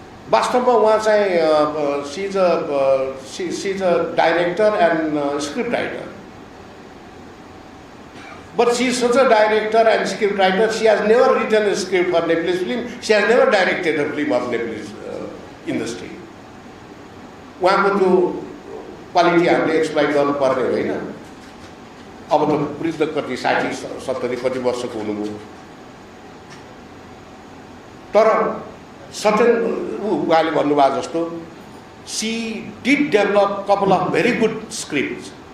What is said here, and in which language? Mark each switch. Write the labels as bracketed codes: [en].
[ne] वास्तवमा उहाँ चाहिँ [en] She is a director and script writer, but she is such a director and script writer. She has never written a script for Nepalese film. She has never directed a film of Nepalese industry. [ne] उहाँको त्यो quality हामीले exploit गर्नुपर्ने होइन। अब त वृद्ध कति 60-70 कति वर्षको हुनुभयो, तर सर्टेन उहाँले भन्नुभएको जस्तो [en] she did develop couple of very good scripts